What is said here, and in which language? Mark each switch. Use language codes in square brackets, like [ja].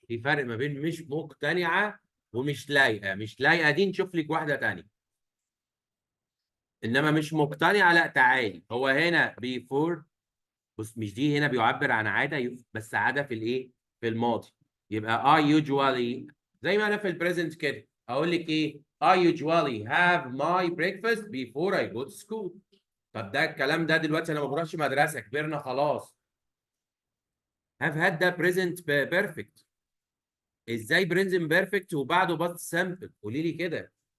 [ar] في فرق ما بين مش مقتنعة ومش لايقة. مش لايقة دي نشوف لك واحدة تانية. إنما مش مقتنعة لا تعالي. هو هنا before. بص مش دي هنا بيعبر عن عادة بس عادة في الإيه؟ في الماضي. يبقى [en] I usually [ar] زي ما أنا في البريزنت كده. أقول لك إيه؟ [en] I usually have my breakfast before I go to school. [ar] طب ده الكلام ده دلوقتي أنا ما بروحش مدرسة كبرنا خلاص. [en] have had [ar] ده [en] present perfect. [ar] ازاي present perfect وبعده past simple؟ قولي لي كده.